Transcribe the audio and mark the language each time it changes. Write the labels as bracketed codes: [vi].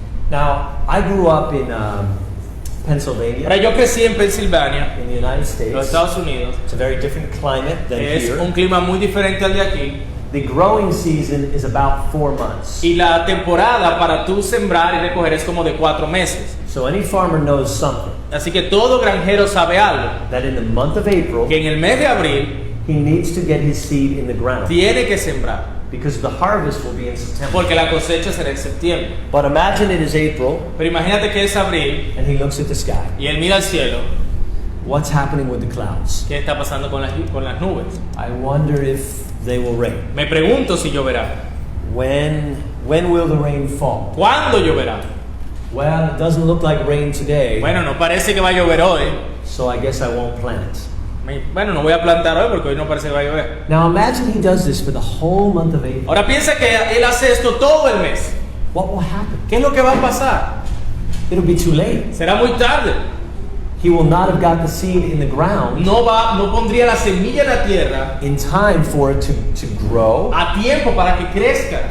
[en] Now, I grew up in Pennsylvania, [es] Ahora, yo crecí en Pensilvania, [en] in the United [es] en [en] States. [es] los Estados Unidos. [en] It's a very different climate than [es] Es [en] here. [es] un clima muy diferente al de aquí. [en] The growing season is about 4 months. [es] Y la temporada para tú sembrar y recoger es como de 4 meses. [en] So any farmer knows something, [es] Así que todo granjero sabe algo, [en] that in the month of April, [es] que en el mes de abril [en] he needs to get his seed in the ground, [es] tiene que sembrar, [en] because the harvest will be in September. [es] porque la cosecha será en septiembre. [en] But imagine it is April, [es] Pero imagínate que es abril [en] and he looks at the sky. [es] y él mira al cielo. [en] What's happening with the clouds? [es] ¿Qué está pasando con las nubes? [en] I wonder if they will rain. [es] Me pregunto si lloverá. [en] When will the rain fall? [es] ¿Cuándo lloverá? [en] Well, it doesn't look like rain today, [es] Bueno, no parece que va a llover hoy. [en] so I guess I won't plant. [es] Bueno, no voy a plantar hoy porque hoy no parece que va a llover. [en] Now imagine he does this for the whole month of April. [es] Ahora piensa que él hace esto todo el mes. [en] What will happen? [es] ¿Qué es lo que va a pasar? [en] It'll be too late. [es] Será muy tarde. [en] He will not have got the seed in the ground [es] No pondría la semilla en la tierra [en] in time for it to grow, [es] a tiempo para que crezca,